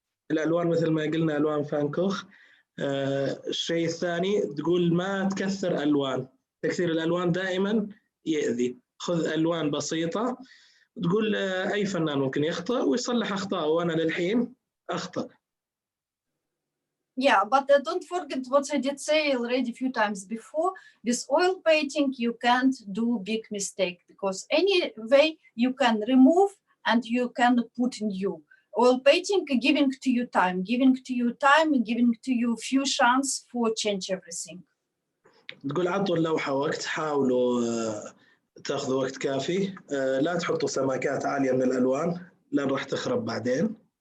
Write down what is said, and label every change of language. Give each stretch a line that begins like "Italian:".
Arabic: الألوان مثل ما قلنا ألوان فانكوخ. الشيء الثاني تقول ما تكثر ألوان، تكثير الألوان دائما يأذي. خذ ألوان بسيطة. تقول أي فنان ممكن يخطأ ويصلح أخطاءه، وأنا للحين أخطأ.
English: Yeah, but don't forget what I did say already a few times before. With oil painting, you can't do big mistake, because anyway you can remove and you can put new. Oil painting giving to you time, giving to you few chance for change everything.
Arabic: تقول عطوا اللوحة وقت، حاولوا تاخذوا وقت كافي، لا تحطوا سماكات عالية من الألوان لأن راح تخرب بعدين.